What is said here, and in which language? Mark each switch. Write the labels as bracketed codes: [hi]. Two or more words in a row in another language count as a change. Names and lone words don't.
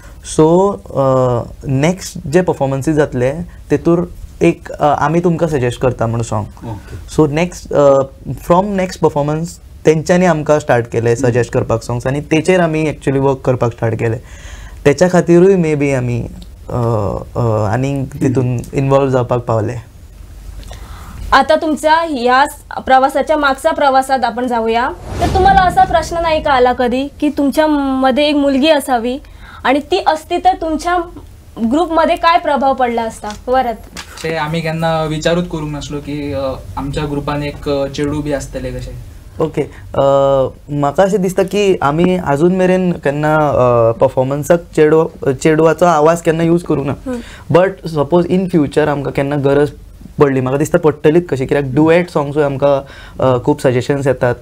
[en] so next [kok] जे परफॉर्मन्सीस जातले तेतूर एक आमी तुमकां सजेस्ट करता म्हणून सॉंग. [en] so from next performance [kok] तेंच्यांनी आमकां स्टार्ट केलें सजेस्ट करपाक सॉंग्स, आनी तेचेर आमी [en] actually work [kok] करपाक स्टार्ट केलें. तेच्या खातीरूय [en] may be [kok] आमी आनीक तितून इन्वॉल्व जावपाक पावले. [mr] आता तुमच्या ह्या प्रवासाच्या मागच्या प्रवासात आपण जाऊया. तर तुम्हाला असा प्रश्न नाही का आला कधी की तुमच्या मध्ये एक मुलगी असावी आणि ती असती तर तुमच्या ग्रुपमध्ये काय प्रभाव पडला असता? वरत [kok] ते आम्ही केन्ना विचारूच करूंक नासलो की आमच्या ग्रुपान एक चेडू बी आसतले कशें. ओके, म्हाका अशें दिसता की आमी आजून मेरेन केन्ना परफॉर्मन्साक चेडवाचो आवाज केन्ना यूज करूंक ना. [en] but suppose in future [kok] आमकां केन्ना गरज पडली, म्हाका दिसता पडटलीच कशी, कित्याक डुएट सॉंग्सूय आमकां खूब सजेशन्स येतात.